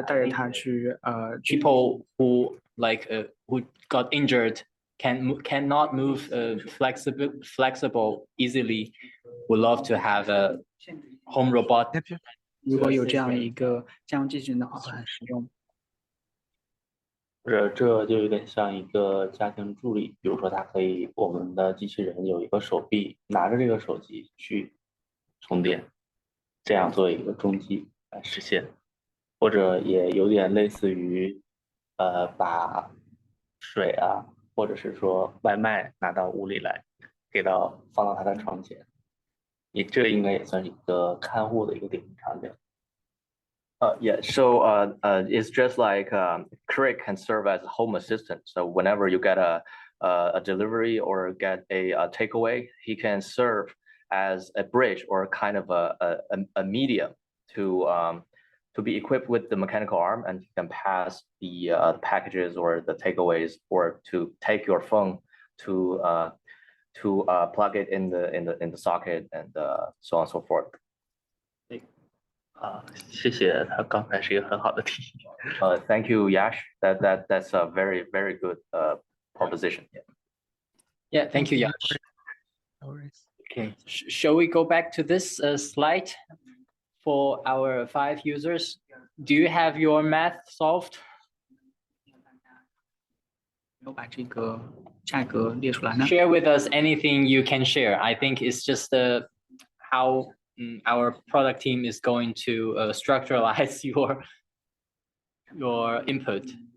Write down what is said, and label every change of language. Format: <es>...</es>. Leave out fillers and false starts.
<en>People who who got injured cannot move flexible easily would love to have a home robot.</en> <zh>如果有这样一个家用机器人的话，会很实用。这就有点像一个家庭助理，比如说它可以，我们的机器人有一个手臂，拿着这个手机去充电，这样作为一个中继来实现，或者也有点类似于，把水啊，或者是说外卖拿到屋里来，放到他的床前，这应该也算是一个看护的一个典型场景。</zh> <en>Yeah, so it's just like Crick can serve as a home assistant. So whenever you get a delivery or get a takeaway, he can serve as a bridge or kind of a medium to be equipped with the mechanical arm, and he can pass the packages or the takeaways, or to take your phone to plug it in the socket and so on and so forth.</en> <zh>谢谢他刚才是一个很好的提议。</zh> <en>Thank you, Yash. That's a very good proposition. Yeah, thank you, Yash. Okay, shall we go back to this slide for our 5 users? Do you have your math solved?</en> <zh>有把这个价格列出来呢？</zh> <en>Share with us anything you can share. I think it's just how our product team is going to structuralize your input.</en>